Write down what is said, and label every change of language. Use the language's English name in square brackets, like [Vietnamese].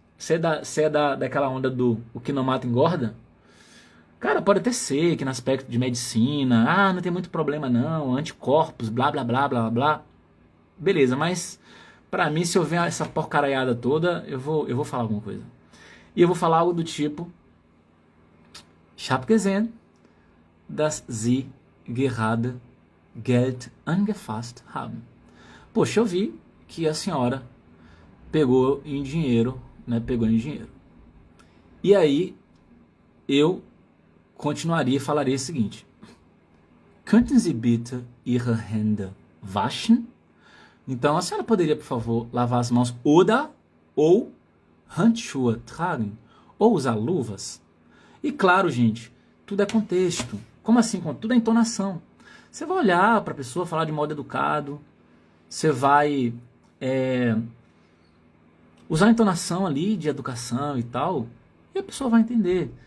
[Portuguese] Você é daquela onda do o que não mata engorda? Cara, pode até ser que no aspecto de medicina, não tem muito problema não, anticorpos, blá blá blá blá blá. Beleza, mas pra mim, se eu ver essa porcaraiada toda, eu vou falar alguma coisa. E eu vou falar algo do tipo: [German] Ich habe gesehen, dass Sie gerade Geld angefasst haben. [Portuguese] Poxa, eu vi que a senhora pegou em dinheiro, né? Pegou em dinheiro. E aí, eu continuaria e falaria o seguinte: [German] Könnten Sie bitte Ihre Hände waschen? [Portuguese] Então, a senhora poderia, por favor, lavar as mãos ou [German] Handschuhe tragen, [Portuguese] ou usar luvas? E claro, gente, tudo é contexto. Como assim? Tudo é entonação. Você vai olhar para a pessoa, falar de modo educado, você vai usar a entonação ali de educação e tal, e a pessoa vai entender.